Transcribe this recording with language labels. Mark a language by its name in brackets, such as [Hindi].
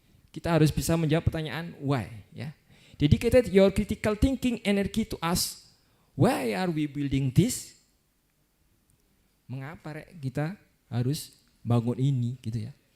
[Indonesian] Kita harus bisa menjawab pertanyaan why. Ya. [English] Dedicated your critical thinking energy to ask why are we building this? [Indonesian] Mengapa kita harus bangun ini, gitu ya?